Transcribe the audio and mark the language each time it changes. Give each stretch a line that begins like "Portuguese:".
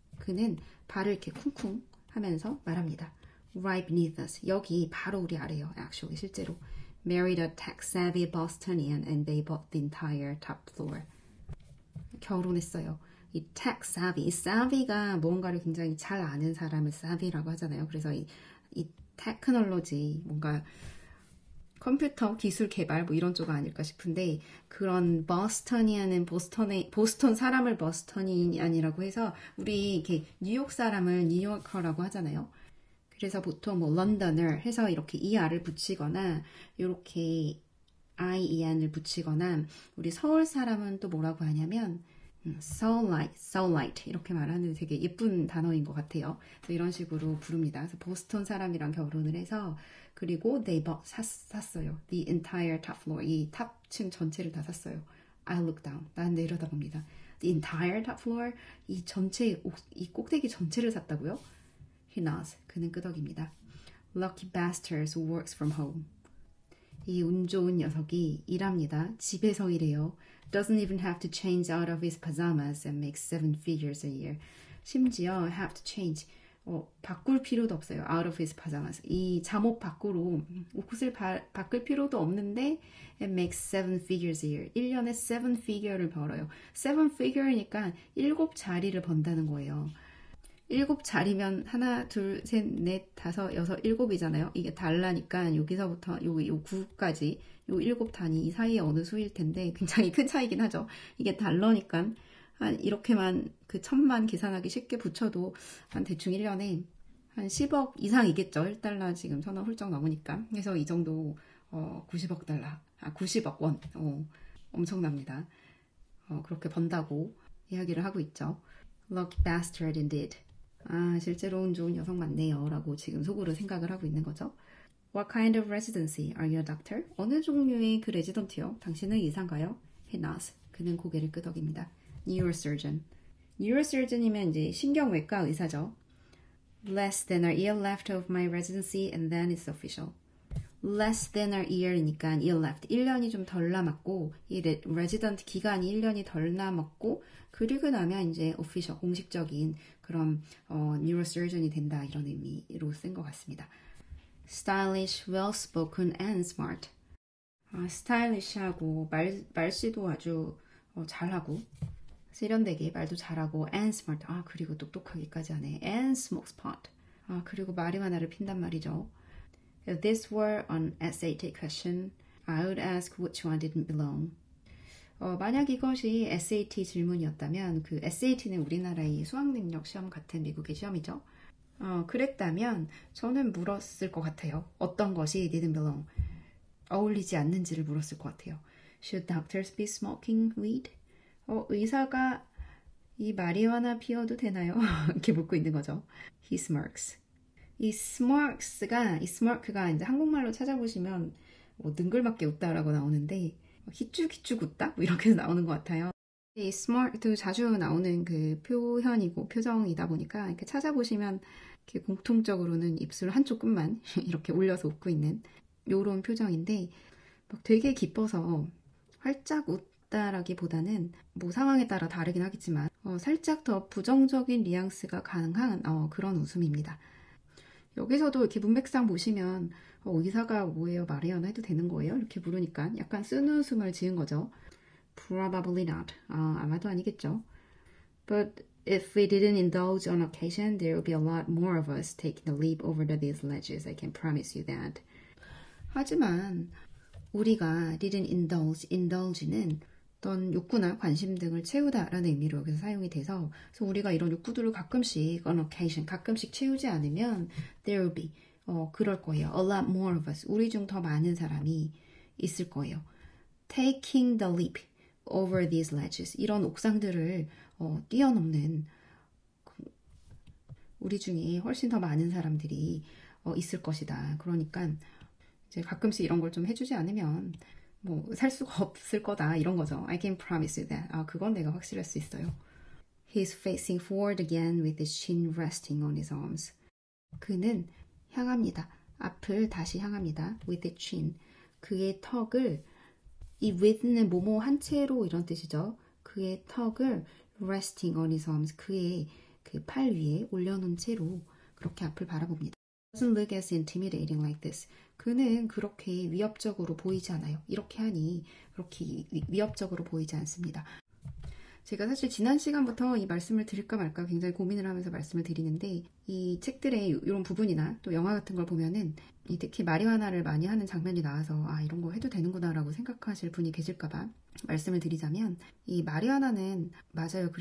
Korean: 그는 발을 이렇게 쿵쿵 하면서 말합니다.
English: Right beneath us.
Korean: 여기 바로 우리 아래요.
English: Actually,
Korean: 실제로.
English: Married a tech-savvy Bostonian and they bought the entire top floor.
Korean: 결혼했어요. 이 tech-savvy. 이 savvy가 무언가를 굉장히 잘 아는 사람을 savvy라고 하잖아요. 그래서 이 테크놀로지, 뭔가 컴퓨터 기술 개발 뭐 이런 쪽 아닐까 싶은데, 그런 버스턴이아는 보스턴 사람을 버스턴이안이라고 해서 우리 이렇게 뉴욕 사람을 뉴요커라고 하잖아요. 그래서 보통 뭐 런던을 해서 이렇게 ER을 붙이거나 이렇게 IEN을 붙이거나, 우리 서울 사람은 또 뭐라고 하냐면 Soulite 이렇게 말하는 되게 예쁜 단어인 것 같아요. 그래서 이런 식으로 부릅니다. 그래서 보스턴 사람이랑 결혼을 해서, 그리고
English: they bought,
Korean: 샀어요.
English: The entire top floor.
Korean: 이 탑층 전체를 다 샀어요.
English: I look down.
Korean: 난 내려다봅니다.
English: The entire top floor.
Korean: 이 전체, 이 꼭대기 전체를 샀다고요?
English: He nods.
Korean: 그는 끄덕입니다.
English: Lucky bastards who works from home.
Korean: 이 운 좋은 녀석이 일합니다. 집에서 일해요.
English: Doesn't even have to change out of his pajamas and makes 7 figures a year.
Korean: 심지어
English: have to change.
Korean: 바꿀 필요도 없어요.
English: Out of his pajamas.
Korean: 이 잠옷 밖으로 옷을 바꿀 필요도 없는데
English: it makes 7 figures a year.
Korean: 1년에 7 figure를 벌어요. 7 figure니까 7자리를 번다는 거예요. 7자리면 하나, 둘, 셋, 넷, 다섯, 여섯, 7이잖아요. 이게 달라니까 여기서부터 요 9까지 요 7단위 이 사이에 어느 수일 텐데 굉장히 큰 차이긴 하죠. 이게 달러니까 한 이렇게만 그 1000만 계산하기 쉽게 붙여도 한 대충 1년에 한 10억 이상이겠죠. 1달러 지금 1000원 훌쩍 넘으니까. 그래서 이 정도 90억 달러, 90억 원 엄청납니다. 그렇게 번다고 이야기를 하고 있죠.
English: Lucky bastard indeed.
Korean: 실제로 운 좋은 여성 맞네요 라고 지금 속으로 생각을 하고 있는 거죠.
English: What kind of residency? Are you a doctor?
Korean: 어느 종류의 그 레지던트요? 당신은 의사인가요?
English: He nods.
Korean: 그는 고개를 끄덕입니다. Neurosurgeon. Neurosurgeon이면 이제 신경외과 의사죠.
English: Less than a year left of my residency and then it's official. Less than a year이니까 year left.
Korean: 1년이 좀 덜 남았고 이 resident 기간이 1년이 덜 남았고 그리고 나면 이제 official, 공식적인 그런 neurosurgeon이 된다 이런 의미로 쓴 것 같습니다.
English: Stylish, well-spoken and smart.
Korean: 스타일리시하고 말씨도 아주 잘하고 세련되게 말도 잘하고
English: and smart.
Korean: 그리고 똑똑하기까지 하네.
English: and smokes pot.
Korean: 그리고 마리화나를 핀단 말이죠.
English: If this were an SAT question, I would ask which one didn't belong.
Korean: 만약 이것이 SAT 질문이었다면 그 SAT는 우리나라의 수학능력 시험 같은 미국의 시험이죠. 그랬다면 저는 물었을 것 같아요. 어떤 것이
English: didn't belong.
Korean: 어울리지 않는지를 물었을 것 같아요.
English: Should doctors be smoking weed?
Korean: 의사가 이 마리화나 피워도 되나요? 이렇게 묻고 있는 거죠.
English: He smirks.
Korean: 이 smirk가 이제 한국말로 찾아보시면 능글맞게 웃다라고 나오는데 희죽희죽 웃다? 이렇게 나오는 것 같아요. 이 smirk도 자주 나오는 그 표현이고 표정이다 보니까 이렇게 찾아보시면 이렇게 공통적으로는 입술 한쪽 끝만 이렇게 올려서 웃고 있는 요런 표정인데 막 되게 기뻐서 활짝 웃다라기보다는 뭐 상황에 따라 다르긴 하겠지만 살짝 더 부정적인 뉘앙스가 가능한 그런 웃음입니다. 여기서도 이렇게 문맥상 보시면 의사가 뭐예요? 마리아나 해도 되는 거예요? 이렇게 물으니까 약간 쓴 웃음을 지은 거죠.
English: Probably not.
Korean: 아마도 아니겠죠.
English: But if we didn't indulge on occasion, there would be a lot more of us taking the leap over these ledges. I can promise you that.
Korean: 하지만 우리가 didn't indulge는 어떤 욕구나 관심 등을 채우다라는 의미로 여기서 사용이 돼서 그래서 우리가 이런 욕구들을 가끔씩 on occasion, 가끔씩 채우지 않으면
English: there will be,
Korean: 그럴 거예요.
English: A lot more of us,
Korean: 우리 중 더 많은 사람이 있을 거예요.
English: Taking the leap over these ledges,
Korean: 이런 옥상들을 뛰어넘는 우리 중에 훨씬 더 많은 사람들이 있을 것이다. 그러니까 이제 가끔씩 이런 걸 좀 해주지 않으면 살 수가 없을 거다 이런 거죠.
English: I can promise you that.
Korean: 그건 내가 확실할 수 있어요.
English: He's facing forward again with his chin resting on his arms.
Korean: 그는 향합니다. 앞을 다시 향합니다.
English: with his chin.
Korean: 그의 턱을 이 with는 뭐뭐 한 채로 이런 뜻이죠. 그의 턱을
English: resting on his arms.
Korean: 그의 그 팔 위에 올려놓은 채로 그렇게 앞을 바라봅니다.
English: Doesn't look as intimidating like this.
Korean: 그는 그렇게 위협적으로 보이지 않아요. 이렇게 하니 그렇게 위협적으로 보이지 않습니다. 제가 사실 지난 시간부터 이 말씀을 드릴까 말까 굉장히 고민을 하면서 말씀을 드리는데 이 책들의 이런 부분이나 또 영화 같은 걸 보면은 특히 마리화나를 많이 하는 장면이 나와서 이런 거 해도 되는구나 라고 생각하실 분이 계실까봐 말씀을 드리자면 이 마리화나는 맞아요.